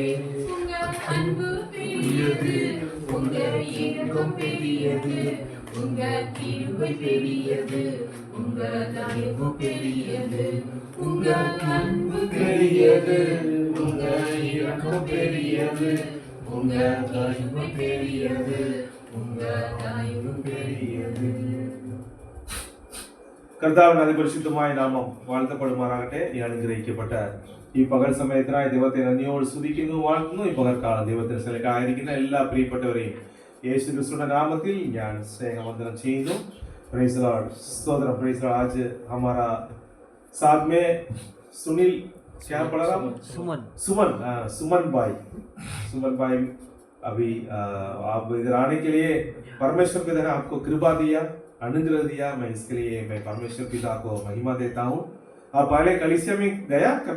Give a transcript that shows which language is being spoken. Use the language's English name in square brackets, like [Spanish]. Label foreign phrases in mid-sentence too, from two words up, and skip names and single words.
[Tamil] உங்க அன்பு பெரியது உங்க இரக்கம் பெரியது உங்க கிருபை பெரியது உங்க தயவு பெரியது உங்க அன்பு பெரியது உங்க இரக்கம் பெரியது உங்க தயவு பெரியது உங்க தயவு பெரியது. [Malayalam] കർത്താവിന്റെ അതിപരിശുദ്ധമായ നാമം വാഴ്ത്തപ്പെടുമാറാകട്ടെ. ഈ അനുഗ്രഹിക്കപ്പെട്ട ഈ പകൽ സമയത്തിനായി ദൈവത്തെ നന്ദിയോട് സ്തുതിക്കുന്നു, വാഴ്ത്തുന്നു. ഈ പകൽക്കാലം ദൈവത്തിന് സ്ഥലത്തായിരിക്കുന്ന എല്ലാ പ്രിയപ്പെട്ടവരെയും യേശു ക്രിസ്തുവിന്റെ നാമത്തിൽ ഞാൻ സ്നേഹവന്ദനം ചെയ്യുന്നു. [English] Praise the Lord. स्तोत्रम. Praise the Lord. [Hindi] आज हमारा साथ में सुनील क्या पढ़ा रहा? सुमन भाई अभी आप इधर आने के लिए परमेश्वर पिता ने आपको कृपा दिया, अनुग्रह दिया. मैं इसके लिए मैं परमेश्वर पिता को महिमा देता हूँ. आप पहले कलीसिया में गया कभी?